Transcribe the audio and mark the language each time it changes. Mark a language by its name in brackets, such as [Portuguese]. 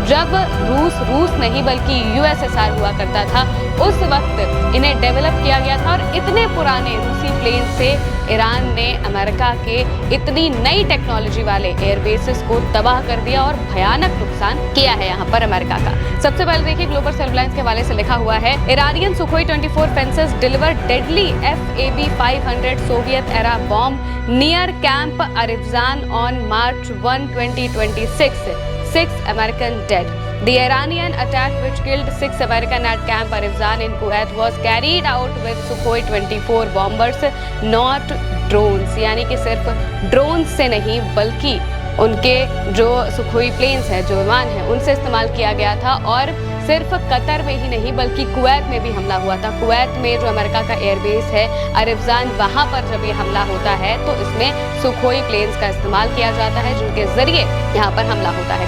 [Hindi] जब रूस नहीं बल्कि यूएसएसआर हुआ करता था उस वक्त इन्हें डेवलप किया गया था और इतने पुराने रूसी प्लेन से ईरान ने अमेरिका के इतनी नई टेक्नोलॉजी वाले एयरबेसेस को तबाह कर दिया और भयानक नुकसान किया है यहाँ पर अमेरिका का। सबसे पहले देखिए ग्लोबल सेल्फलाइंस के हवाले से लिखा हुआ है, [English] Iranian Sukhoi 24 fences delivered deadly FAB-500 Soviet-era bomb near Camp Arifzan on March 1, 2026. 6 American dead. The Iranian attack, which killed 6 Americans at Camp Arifzan in Kuwait, was carried out with Sukhoi 24 bombers, not drones. [Hindi] यानी कि सिर्फ drone से नहीं बल्कि उनके जो Sukhoi planes हैं, जो विमान हैं, उनसे इस्तेमाल किया गया था। और सिर्फ कतर में ही नहीं बल्कि कुवैत में भी हमला हुआ था। कुवैत में जो अमेरिका का एयरबेस है अरिफजान, वहां पर जब ये हमला होता है तो इसमें सुखोई प्लेन्स का इस्तेमाल किया जाता है जिनके जरिए यहाँ पर हमला होता है।